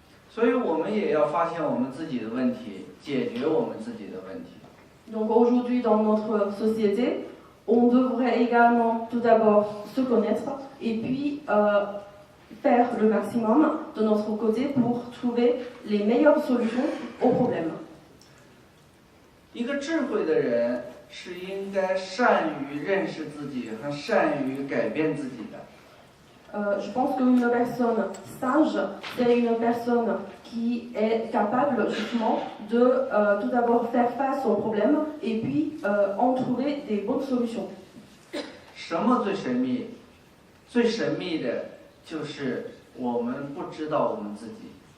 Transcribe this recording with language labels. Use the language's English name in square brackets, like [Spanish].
[Chinese] 所以我们也要发现我们自己的问题，解决我们自己的问题。 [French] Donc aujourd'hui, dans notre société, on devrait également tout d'abord se connaître et puis faire le maximum de notre côté pour trouver les meilleures solutions aux problèmes. [Chinese] 一个智慧的人是应该善于认识自己和善于改变自己的。 [French] Je pense qu'une personne sage, c'est une personne qui est capable justement de tout d'abord faire face aux problèmes et puis en trouver des bonnes solutions. [Chinese] 什么最神秘？最神秘的就是我们不知道我们自己。